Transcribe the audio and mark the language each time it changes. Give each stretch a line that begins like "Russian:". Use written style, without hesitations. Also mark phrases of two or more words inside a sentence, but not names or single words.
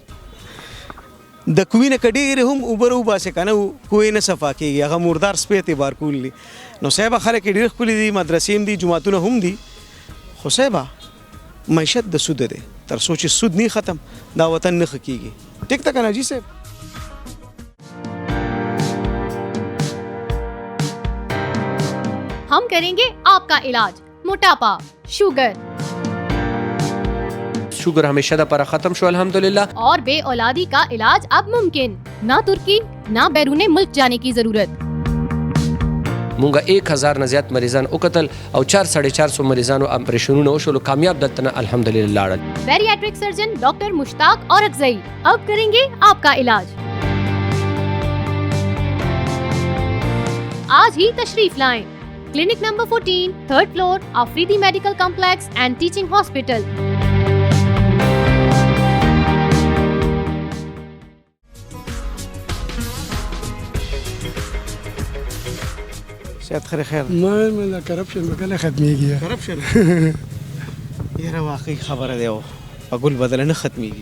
Pashto: د کوی نه که ډېرې هم اوبه راوباسې که نه کوی نه صفا کېږي هغه مردار سپی اعتبار کولی نو صاحبه خلک یې ډېر ښکلي دي مدرسې هم دي جوماتونه هم دي خو صاحبه معیشت د سوده دی تر څو چې سود نه ختم دا وطن نه ښه کیږي. ټیک ده که نه جی صاحب؟
Urdu: ہم کریں گے آپ کا علاج موٹاپا، شوگر
Pashto: همېشه دپاره ختم شو الحمدلله.
Urdu: اور بے اولادی کا علاج اب ممکن۔ نہ ترکی نہ بیرون ملک جانے کی ضرورت. مونږه 1000 نه زیات مریضان وکتل او 4-450 مریضانو اپریشنونه وشول کامیاب دلته الحمدلله لاړل.
English: bariatric surgeon doctor
Urdu: مشتاق اورکزئی اب کریں گے آپ کا علاج. آج ہی تشریف لائیں.
English: Clinic number 14, 3rd floor, Afridi Medical Complex and Teaching Hospital.
Pashto: صحت خیر ما کرپشن وکړه ختميږي. کرپشن یاره واقعي خبره دی په ګل بدل نه ختميږي.